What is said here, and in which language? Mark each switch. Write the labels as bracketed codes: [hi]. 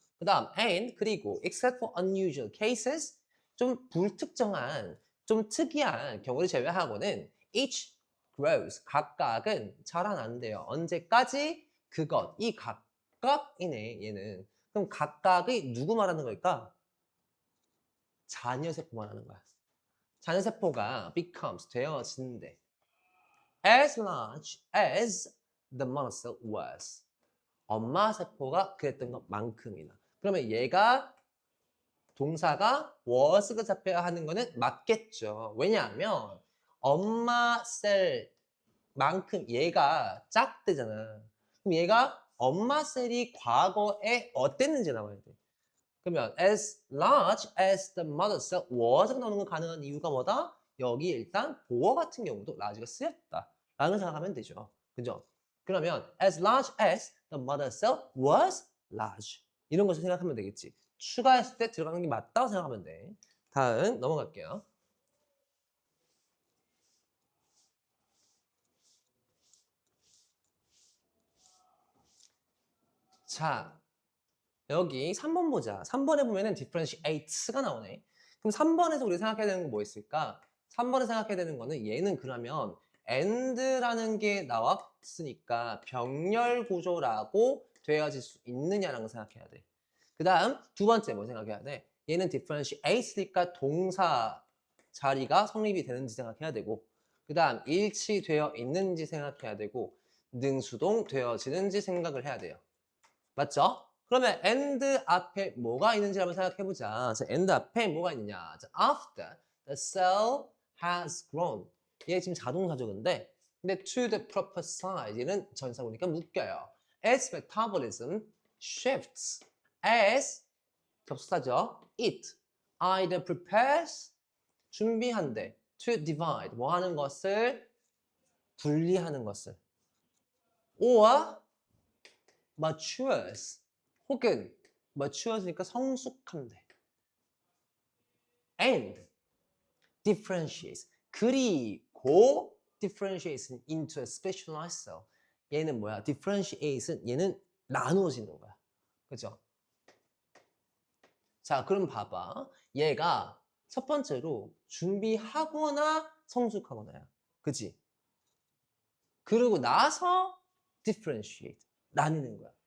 [ko] 그 다음 [en] and [ko] 그리고 [en] except for unusual cases [ko] 좀 불특정한 좀 특이한 경우를 제외하고는 [en] each grows [ko] 각각은 자라난대요. 언제까지? 그것 이 각각이네 얘는. 그럼 각각의 누구 말하는 걸까? 자녀 세포 말하는 거야. 자녀 세포가 [en] becomes [ko] 되어지는데 [en] as large as the mother cell was [ko] 엄마 세포가 그랬던 것만큼이나. 그러면 얘가 동사가 was가 잡혀야 하는 거는 맞겠죠. 왜냐하면 엄마 셀만큼 얘가 작대잖아. 그럼 얘가 엄마 셀이 과거에 어땠는지 나와야 돼. 그러면 [en] as large as the mother cell was [ko] 가 나오는 건 가능한 이유가 뭐다? 여기 일단 보어 같은 경우도 large가 쓰였다. 라는 생각하면 되죠. 그죠? 그러면 [en] as large as the mother cell was large. [ko] 이런 것을 생각하면 되겠지. 추가했을 때 들어가는 게 맞다고 생각하면 돼. 다음 넘어갈게요. 자, 여기 3번 보자. 3번에 보면은 differentiate가 나오네. 그럼 3번에서 우리 생각해야 되는 건 뭐 있을까? 3번에 생각해야 되는 거는 얘는 그러면 and라는 게 나왔으니까 병렬 구조라고 되어질 수 있느냐라는 걸 생각해야 돼. 그 다음 두 번째 뭐 생각해야 돼? 얘는 differentiate니까 동사 자리가 성립이 되는지 생각해야 되고 그 다음 일치되어 있는지 생각해야 되고 능수동 되어지는지 생각을 해야 돼요. 맞죠? 그러면 and 앞에 뭐가 있는지 한번 생각해보자. 자, and 앞에 뭐가 있느냐. [en] 자, after the cell has grown. [ko] 얘 지금 자동사죠, 근데 [en] to the proper size. [ko] 얘는 전사구니까 묶여요. [en] Its metabolism shifts as [ko] 접수사죠. [en] It either prepares [ko] 준비한대 [en] to divide [ko] 뭐 하는 것을 분리하는 것을 [en] or matures [ko] 혹은 [en] matures니까 [ko] 성숙한데 [en] and differentiates [ko] 그리고 [en] differentiates into a specialized cell [ko] 얘는 뭐야? differentiates는 얘는 나누어지는 거야. 그죠? 자, 그럼 봐봐. 얘가 첫 번째로 준비하거나 성숙하거나야. 그치? 그러고 나서 differentiate 나뉘는 거야.